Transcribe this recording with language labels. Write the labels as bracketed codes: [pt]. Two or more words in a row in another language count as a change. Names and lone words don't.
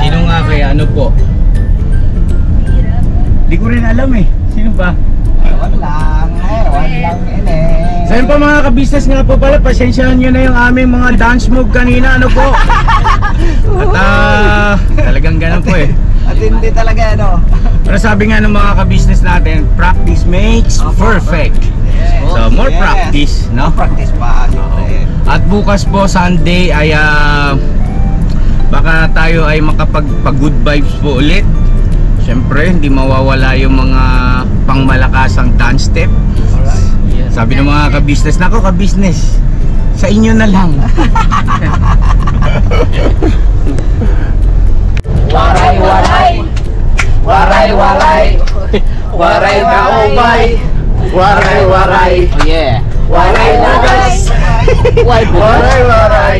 [tl] Sino nga kaya? Ano po? Di ko rin alam eh. Sino ba? Ewan lang. Ewan lang ini. So yun po mga ka-business nga po pala, pasensyahan nyo na yung aming mga [en] dance move [tl] kanina, ano po? At talagang ganun po eh. At hindi talaga ano. Pero sabi nga ng mga ka-business natin, [en] practice makes perfect. So more Yes. practice, no? [tl] Practice pa. Siyempre. At bukas po Sunday ay baka tayo ay makapag- [en] good vibes [tl] po ulit. Siyempre hindi mawawala yung mga pangmalakasang [en] dance step. Alright. [tl] Sabi ng mga ka-business, nako ka-business, sa inyo na lang. Waray, waray. [war] Waray, waray. Waray na ubay. [tl] Waray, waray. [en] Oh yeah. [tl] Waray, waray. Waray, waray.